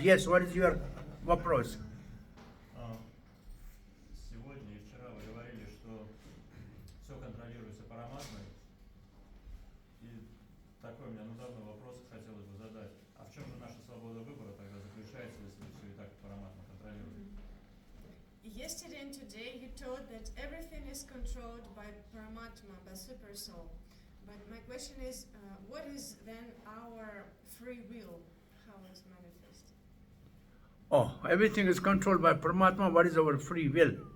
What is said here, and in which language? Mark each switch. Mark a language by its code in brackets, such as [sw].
[en] Yes, what is your [ru] вопрос? Сегодня и вчера вы говорили, что все контролируется параматмой. И такой у меня давно вопрос хотелось бы задать. А в чем же наша свобода выбора тогда заключается, если все и так параматма контролирует? [en] Yesterday and today you taught that everything is controlled by Paramatma, by Super Soul. But my question is, what is then our free will? How it's manifest? Oh, everything is controlled by Paramatma. What is our free will?